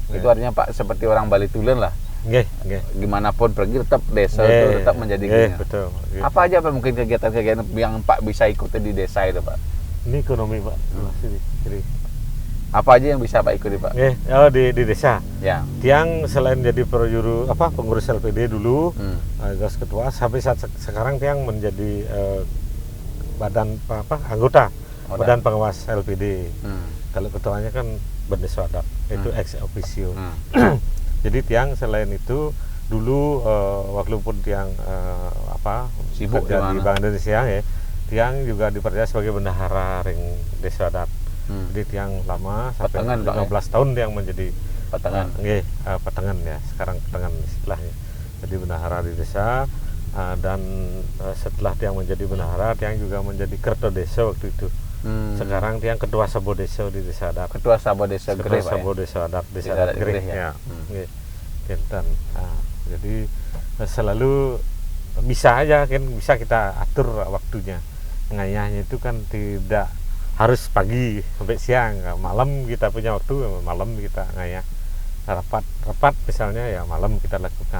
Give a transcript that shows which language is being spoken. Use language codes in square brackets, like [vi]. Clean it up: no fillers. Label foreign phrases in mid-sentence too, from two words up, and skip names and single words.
[id] Itu artinya Pak seperti orang Bali Tulen lah. Gimana pun pergi tetap desa itu tetap menjadi gini. Betul. Apa aja Pak mungkin kegiatan-kegiatan yang Pak bisa ikuti di desa itu Pak? Ini ekonomi Pak. Jadi apa aja yang bisa Pak ikuti Pak? Di desa. Ya. Tiang selain jadi perjuru pengurus LPD dulu, gas ketua, sampai saat sekarang Tiang menjadi anggota badan pengawas LPD. Kalau ketuanya kan Bendesa Adat, itu ex officio. Jadi Tiang selain itu dulu walaupun Tiang sibuk di Bank Indonesia ya, Tiang juga dipercaya sebagai bendahara ring Desa Adat. Jadi Tiang lama sampai 15 tahun Tiang menjadi Patengan ya, sekarang Patengan istilahnya. Jadi bendahara di desa, dan setelah Tiang menjadi bendahara, Tiang juga menjadi Kerto Desa waktu itu. Sekarang Tiang ketua Sabo Desa di Desa Adat. Ketua Sabo Desa Gereh Pak. Sabo Desa Adat, Desa Adat Gereh ya. Jadi selalu bisa aja kan, bisa kita atur waktunya. Ngayahnya itu kan tidak harus pagi sampai siang, malam kita punya waktu, malam kita ngayah. Rapat misalnya ya malam kita lakukan.